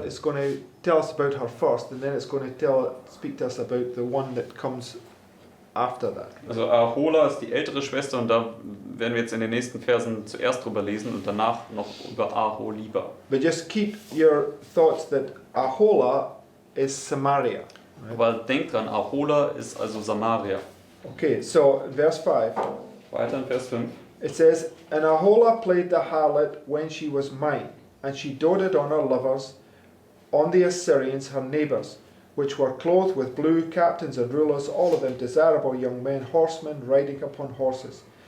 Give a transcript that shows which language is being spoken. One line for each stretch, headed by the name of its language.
English: It's going to tell us about her first, and then it's going to speak to us about the one that comes after that.
German: Also Aholah ist die ältere Schwester und da werden wir jetzt in den nächsten Versen zuerst drüber lesen und danach noch über Aholibah.
English: But just keep your thoughts that Aholah is Samaria.
German: Aber denkt dran, Aholah ist also Samaria.
English: Okay, so verse 5.
German: Weiter in Vers 5.
English: It says, And Aholah played the harlot when she was mine, and she doted on her lovers, on the Assyrians her neighbours, which were clothed with blue, captains and rulers, all of them desirable young men, horsemen, riding upon horses.